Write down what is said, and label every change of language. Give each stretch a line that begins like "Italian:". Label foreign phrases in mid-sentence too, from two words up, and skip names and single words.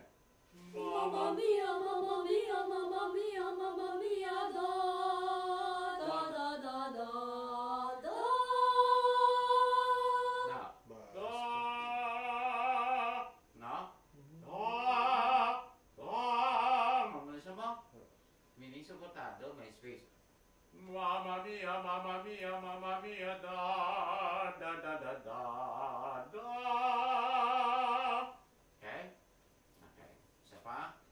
Italian: Mamma mia, da, da, da, da, da, da. Now. Da. Now. Da.
Filipino: Mamaya siya mo. Meaning suportado, may space.
Italian: Mamma Mia, da, da, da, da, da, da.
Filipino: Okay? Okay. Isa pa.